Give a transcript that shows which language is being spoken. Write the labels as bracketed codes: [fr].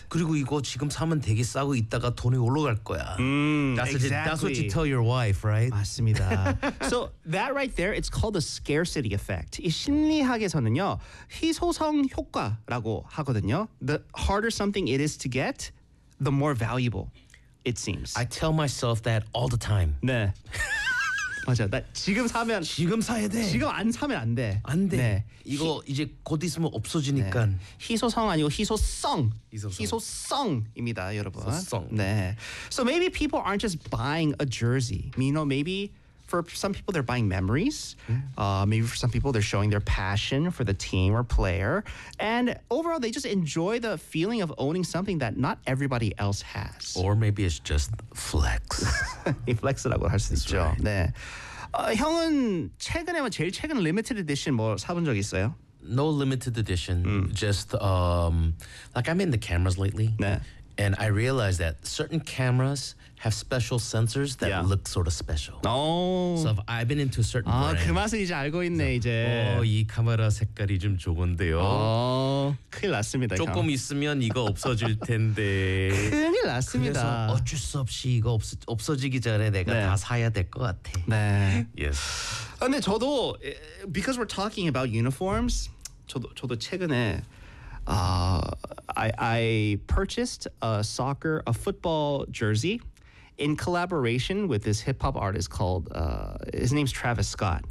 [ko] 그리고 이거 지금 사면 되게 싸고 이따가 돈이 올라갈 거야. [en] That's what you tell your wife, right? [ko] 맞습니다. [en] So that right there, it's called a scarcity effect. [ko] 이 심리학에서는요, 희소성 효과라고 하거든요. [en] The harder something it is to get, the more valuable it seems. I tell myself that all the time. [ko] 네. 맞아. 나 지금 사면 지금 사야 돼. 지금 안 사면 안 돼. 안 돼. 네. 이거 이제 곧 있으면 없어지니까. 네. 희소성 아니고 희소성. 희소성입니다, 여러분. 희소성. 네. [en] So maybe people aren't just buying a jersey. You know, maybe for some people they're buying memories. Maybe for some people they're showing their passion for the team or player. And overall, they just enjoy the feeling of owning something that not everybody else has. Or maybe it's just flex. [ko] 이 플렉스라고 할 수 있죠. [en] Right. [ko] 네. 형은 최근에 제일 최근 리미티드 에디션 뭐 사본 적 있어요? [en] No limited edition. Just like I'm in the cameras lately. [ko] 네. [en] And I realized that certain cameras have special sensors that look sort of special. Oh. So I've been into a certain brand. [ko] 그 맛을 이제 알고 있네, 이제. 이 카메라 색깔이 좀 좋은데요. 큰일 났습니다, 조금 형. 있으면 이거 없어질 텐데. 큰일 났습니다. 그래서 어쩔 수 없이 이거 없어지기 전에 내가 다 사야 될 것 같아. 네. [en] Yes. [ko] 근데 저도, [en] because we're talking about uniforms, [ko] 저도 최근에 [en] I purchased a football jersey in collaboration with this hip hop artist called his name's Travis Scott.